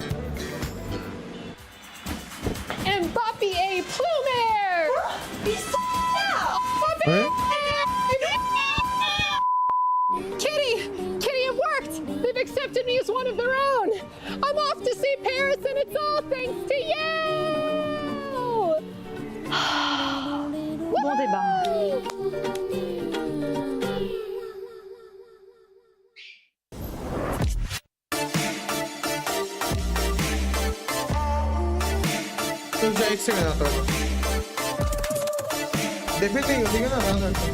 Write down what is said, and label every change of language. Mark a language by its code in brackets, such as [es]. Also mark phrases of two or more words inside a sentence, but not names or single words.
[en] Mbappé Plumer! Kitty, it worked! They've accepted me as one of their own! I'm off to see Paris, and it's all thanks to you! [fr] Bon débat. [hi] एक सेकंड आता हूँ देखते ही होगी ना